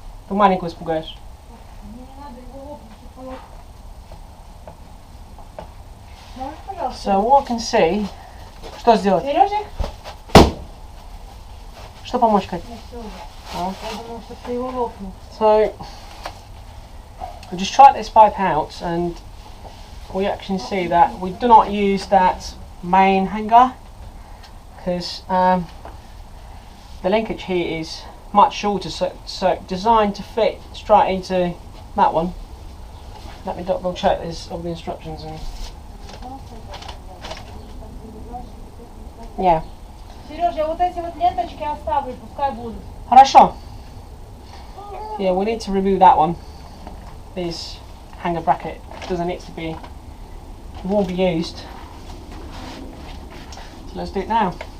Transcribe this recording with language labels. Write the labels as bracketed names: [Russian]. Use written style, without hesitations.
[Russian] Ты маленькую испугаешь. Мне не надо его лопнуть. чтобы он- Можешь, пожалуйста? [English] So what I can see. [Russian] Что сделать? Сережик? Что помочь, Кать? Ну все уже. А? Я думала, что ты его лопнул. [English] So we just tried this pipe out and we actually see that we do not use that main hanger because the linkage here is much shorter, so designed to fit straight into that one. Let me double check this all the instructions and yeah. [Russian] Сереж, я вот эти вот ленточки оставлю, пускай будут. Хорошо. [English] Yeah, we need to remove that one. This hanger bracket doesn't need to be, it won't be used. So let's do it now.